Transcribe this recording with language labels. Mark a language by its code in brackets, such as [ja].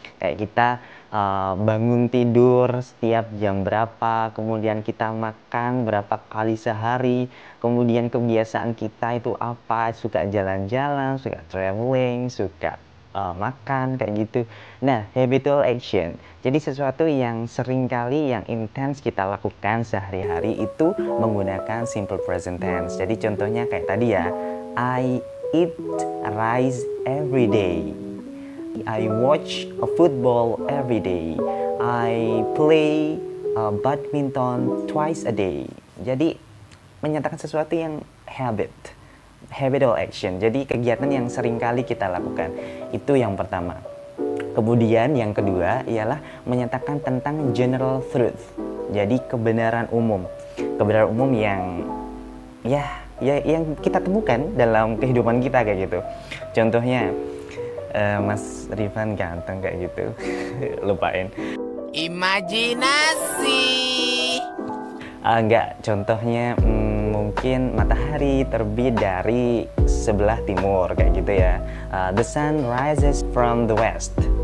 [id] Kayak kita bangun tidur setiap jam berapa, kemudian kita makan berapa kali sehari, kemudian kebiasaan kita itu apa, suka jalan-jalan, suka traveling, suka makan kayak gitu. [en] Nah, habitual action. [id] Jadi sesuatu yang sering kali yang intens kita lakukan sehari-hari itu menggunakan simple present tense. Jadi contohnya kayak tadi ya, [en] I eat rice every day. I watch a football every day. I play badminton twice a day. [id] Jadi menyatakan sesuatu yang habitual action. Jadi kegiatan yang sering kali kita lakukan. Itu yang pertama. Kemudian yang kedua ialah menyatakan tentang general truth. Jadi kebenaran umum. Kebenaran umum yang yang kita temukan dalam kehidupan kita kayak gitu. Contohnya Mas Rifan ganteng kayak gitu. Lupain. Imajinasi. Enggak, contohnya mungkin matahari terbit dari sebelah timur kayak gitu ya. [en] The sun rises from the west.